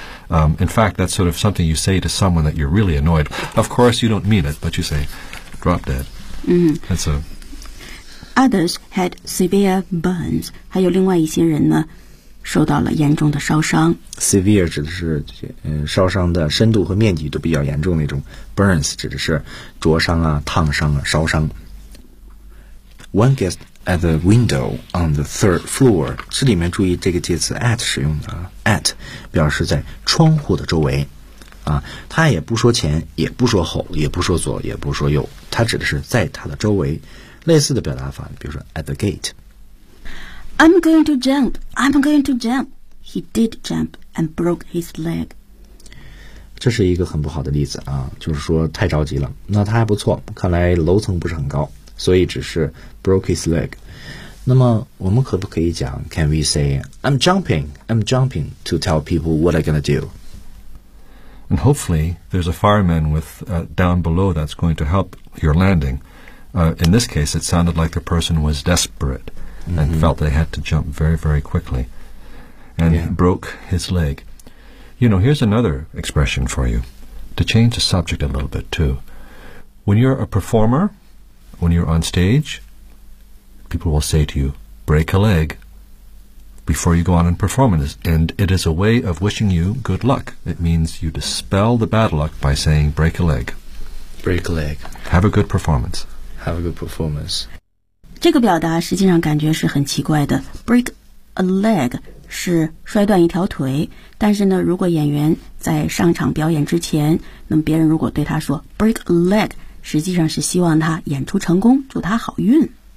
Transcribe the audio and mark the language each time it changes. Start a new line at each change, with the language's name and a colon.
English: in fact, that's sort of something you say to someone that you're really annoyed. Of course, you don't mean it, but you say, drop dead. Others had severe burns.
Chinese: 还有另外一些人呢，受到了严重的烧伤。 Severe 指的是烧伤的深度和面积都比较严重那种。 Burns 指的是灼伤啊、烫伤啊、烧伤。
English: One guest. At the window on the third floor.
Chinese: 这里面注意这个介词 at 使用的 at 表示在窗户的周围啊，它也不说前，也不说后，也不说左，也不说右，它指的是在它的周围。类似的表达法，比如说 at the gate.
English: I'm going to jump. I'm going to jump. He did jump and broke his leg.
Chinese: 这是一个很不好的例子啊，就是说太着急了。那他还不错，看来楼层不是很高。所以只是
English: broke his leg.
Chinese: 那么我们可不可以讲
English: Can we say I'm jumping to tell people what I'm going to do? And hopefully there's a fireman with, down below that's going to help your landing. In this case, it sounded like the person was desperate and felt they had to jump very, very quickly and broke his leg. You know, here's another expression for you to change the subject a little bit too. When you're a performerWhen you're on stage, people will say to you, break a leg before you go on and perform. And it is a way of wishing you good luck. It means you dispel the bad luck by saying, break a leg. Break a leg. Have a good performance. Have a good performance.
Chinese: 这个表达实际上感觉是很奇怪的。 Break a leg 是摔断一条腿。但是呢，如果演员在上场表演之前，那么别人如果对他说
English: break a leg,
Chinese: 实际上是希望他演出成功，祝他好运。